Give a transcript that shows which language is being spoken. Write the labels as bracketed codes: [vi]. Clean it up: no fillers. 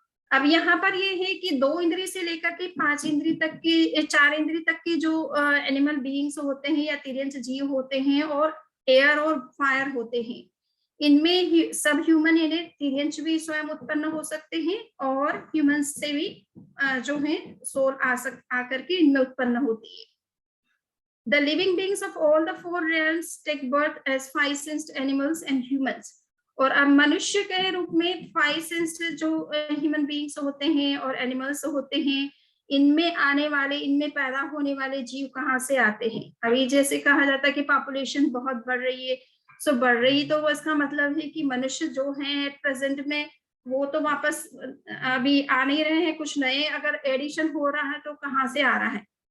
[hi] अब यहाँ पर ये है कि 2 इंद्रिय से लेकर के 5 इंद्रिय तक की, 4 इंद्रिय तक की जो एनिमल बीइंग्स होते हैं या तिर्यंश जीव होते हैं और एयर और फायर होते हैं, इनमें सब ह्यूमन यानी तिर्यंश भी स्वयं उत्पन्न हो सकते हैं और ह्यूमंस से भी जो है सोल आकर के इनमें उत्पन्न होती है। [en] The living beings of all the 4 realms take birth as 5-sensed animals and humans। [hi] और अब मनुष्य के रूप में 5-sensed जो ह्यूमन बीइंग्स होते हैं और एनिमल्स होते हैं, इनमें पैदा होने वाले जीव कहाँ से आते हैं। अभी जैसे कहा जाता है कि पॉपुलेशन बहुत बढ़ रही है, सो बढ़ रही, तो वो इसका मतलब है कि मनुष्य जो है एट प्रेजेंट में वो तो वापस अभी आ नहीं रहे हैं, कुछ नए अगर एडिशन हो रहा है तो कहाँ से आ रहा है।